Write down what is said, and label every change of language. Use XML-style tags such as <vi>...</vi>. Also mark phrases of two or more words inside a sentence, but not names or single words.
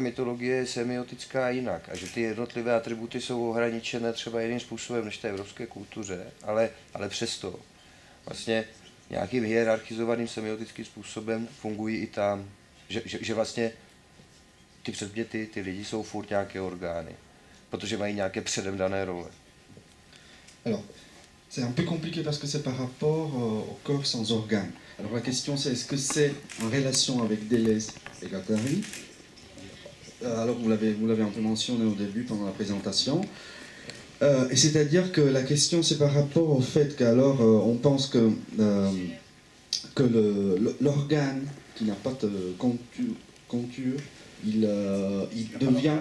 <cs>mytologie je semiotická jinak a že ty jednotlivé atributy jsou ohraničené třeba jiným způsobem než té evropské kultuře, ale přesto vlastně nějakým hierarchizovaným semiotickým způsobem fungují i tam, že vlastně ty předměty, ty lidi jsou furt nějaké orgány, protože mají nějaké předem dané role.</cs> <fr>Alors, c'est un peu compliqué parce que c'est par rapport au corps sans organes. Alors la question c'est est-ce que c'est en relation avec Deleuze et Guattari? Alors vous l'avez un peu mentionné au début pendant la présentation. Et c'est-à-dire que la question c'est par rapport au fait qu'alors on pense que l'organe qui n'a pas de contour, il devient...</fr>